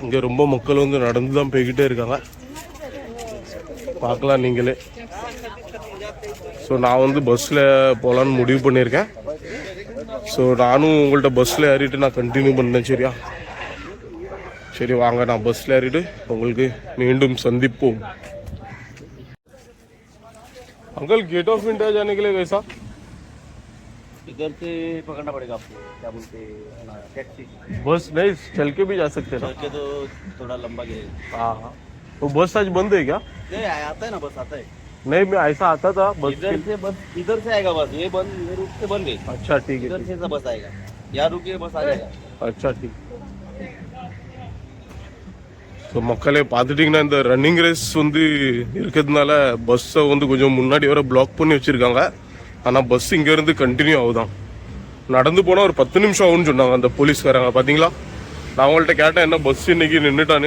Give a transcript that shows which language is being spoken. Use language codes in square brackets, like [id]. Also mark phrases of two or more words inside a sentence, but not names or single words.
[ta] இங்கே ரொம்ப மக்கள் வந்து நடந்து தான் போய்கிட்டே இருக்காங்க, பார்க்கலாம் நீங்களே. ஸோ நான் வந்து பஸ்ஸில் போகலான்னு முடிவு பண்ணியிருக்கேன். ஸோ நானும் உங்கள்கிட்ட பஸ்ஸில் ஏறிட்டு நான் கண்டினியூ பண்ணேன் சரியா. சரி வாங்க, நான் பஸ்ஸில் ஏறிட்டு உங்களுக்கு மீண்டும் சந்திப்போம். [hi] अंकल गेट ऑफ इंडिया जाने के लिए कैसा? इधर से पकड़ना पड़ेगा आपको, क्या बोलते हैं टैक्सी। बस नहीं चल के भी जा सकते ना? चल के तो थोड़ा लंबा गिरेगा। हाँ हाँ। तो बस आज बंद है क्या? नहीं आता है ना, बस आता है नहीं मैं ऐसा आता था बस इधर से, बस इधर से आएगा बस, ये बंद, ये रूट से बंद है। अच्छा ठीक है इधर से बस आएगा, यहाँ रुकिए बस आ जाएगा। अच्छा ठीक. [ta] ஸோ மக்களே பார்த்துட்டிங்கன்னா இந்த [en] running race [ta] வந்து இருக்கிறதுனால பஸ்ஸை வந்து கொஞ்சம் முன்னாடி வர பிளாக் பண்ணி வச்சுருக்காங்க. ஆனால் பஸ் இங்கேருந்து கண்டினியூ ஆகுதான். நடந்து போனால் ஒரு 10 நிமிஷம் ஆகும்னு சொன்னாங்க அந்த போலீஸ்காரங்க. பார்த்தீங்களா, நான் அவங்கள்ட்ட கேட்டேன் என்ன பஸ் இன்னைக்கு நின்றுட்டானு.